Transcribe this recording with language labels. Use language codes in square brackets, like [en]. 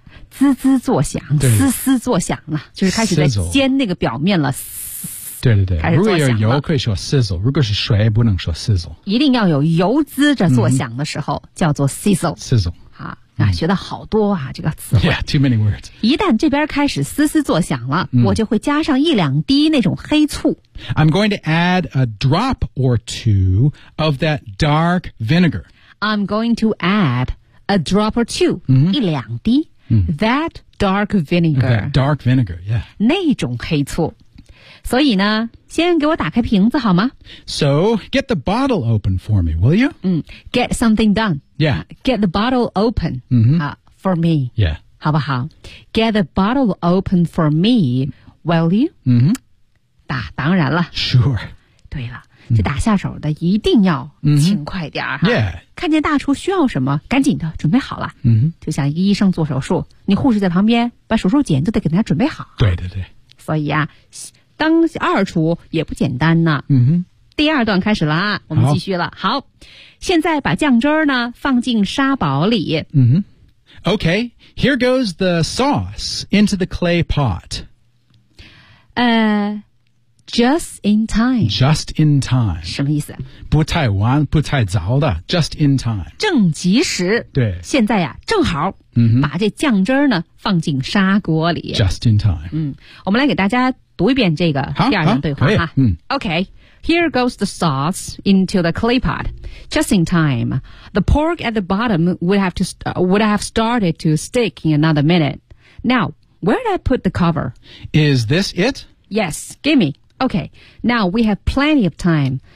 [zh] 滋滋作响，嘶嘶作响啊，就是开始在煎那个表面了。对对对，如果有油可以说 sizzle， 如果是水不能说 sizzle，一定要有油滋着作响的时候、嗯、叫做 sizzle。 [en] sizzle [zh] 啊、嗯，啊，学的好多啊，这个词汇。 [en] Yeah, too many words。 [zh] 一旦这边开始嘶嘶作响了、嗯，我就会加上一两滴那种黑醋。 [en] I'm going to add a drop or two of that dark vinegar. I'm going to add a drop or two，、嗯、 [zh] 一两滴、嗯、 [en] that dark vinegar. That dark vinegar, yeah， [zh] 那种黑醋。所以呢，先给我打开瓶子好吗 [en] ？So get the bottle open for me, will you? 嗯 ，get something done. Yeah, get the bottle open. 嗯哼，啊 ，for me. Yeah, [zh] 好不好 [en] ？Get the bottle open for me, will you? 嗯哼， [zh] 打当然了。 [en] Sure. [zh] 对了，这打下手的一定要勤快点儿、 [en] mm-hmm. Yeah. [zh] 看见大厨需要什么，赶紧的准备好了。嗯哼，就像一个医生做手术，你护士在旁边把手术剪都得给大家准备好。对对对。所以啊。当二厨也不简单呢。嗯哼。第二段开始了啊，我们继续了。好，现在把酱汁呢放进沙堡里。嗯哼。 [en] Okay, here goes the sauce into the clay pot. Just in time. Just in time. [zh] 什么意思？不太晚，不太早的。 [en] Just in time. [zh] 正及时。对。现在呀，正好。嗯哼。把这酱汁呢放进砂锅里。 [en] Just in time. [zh] 嗯，我们来给大家。读一遍这个第二段对话哈、嗯、 [en] Okay, here goes the sauce into the clay pot. Just in time, the pork at the bottom would have started to stick in another minute. Now, where did I put the cover? Is this it? Yes, gimme. Okay, now we have plenty of time.